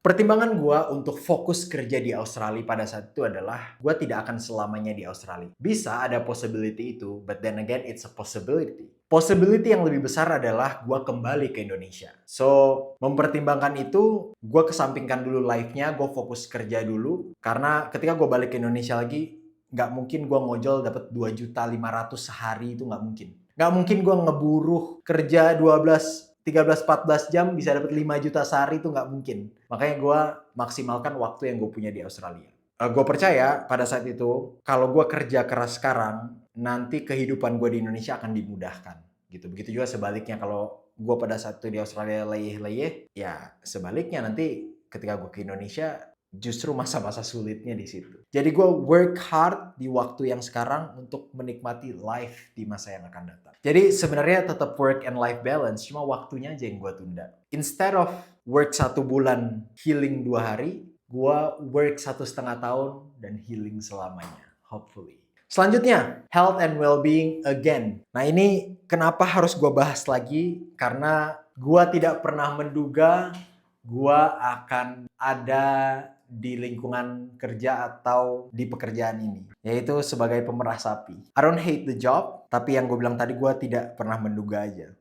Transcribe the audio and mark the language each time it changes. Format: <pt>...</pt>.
<id>Pertimbangan gue untuk fokus kerja di Australia pada saat itu adalah gue tidak akan selamanya di Australia. Bisa ada possibility itu,</id> <en>but then again it's a possibility.</en> <id>Possibility yang lebih besar adalah gue kembali ke Indonesia. So, mempertimbangkan itu, gue kesampingkan dulu life-nya, gue fokus kerja dulu. Karena ketika gue balik ke Indonesia lagi, nggak mungkin gue ngojol dapat 2.500.000 sehari, itu nggak mungkin. Nggak mungkin gue ngeburuh kerja 13-14 jam bisa dapat 5 juta sehari, itu nggak mungkin. Makanya gue maksimalkan waktu yang gue punya di Australia. Gue percaya pada saat itu, kalau gue kerja keras sekarang, nanti kehidupan gue di Indonesia akan dimudahkan. Gitu. Begitu juga sebaliknya kalau gue pada saat itu di Australia leyeh-leyeh, ya sebaliknya nanti ketika gue ke Indonesia, justru masa-masa sulitnya di situ. Jadi gue</id> <en>work hard</en> <id>di waktu yang sekarang untuk menikmati life di masa yang akan datang. Jadi sebenarnya tetap</id> <en>work and life balance,</en> <id>cuma waktunya aja yang gue tunda.</id> <en>Instead of work</en> <id>1 bulan, healing 2 hari, gua work 1,5 tahun dan healing selamanya,</id> <en>hopefully. Selanjutnya, health and well-being again.</en> <id>Nah ini kenapa harus gua bahas lagi? Karena gua tidak pernah menduga gua akan ada di lingkungan kerja atau di pekerjaan ini, yaitu sebagai pemerah sapi.</id> <en>I don't hate the job,</en> <id>tapi yang gue bilang tadi gue tidak pernah menduga aja.</id>